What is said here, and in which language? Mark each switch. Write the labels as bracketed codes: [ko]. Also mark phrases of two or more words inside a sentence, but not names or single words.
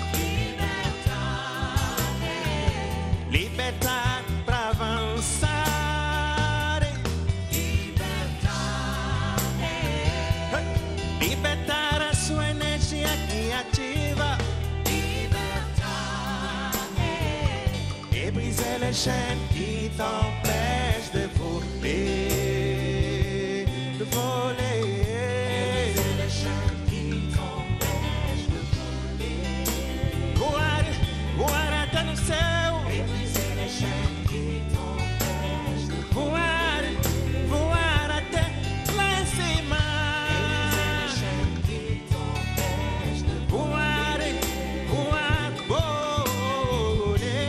[pt] Libertar para avançar. Libertar a sua energia criativa. [fr] Et briser les chaînes qui t'empêchent de voler. De voler. [pt] Voar até no céu. Voar, voar até lá em cima. Voar, voar, [fr] voler.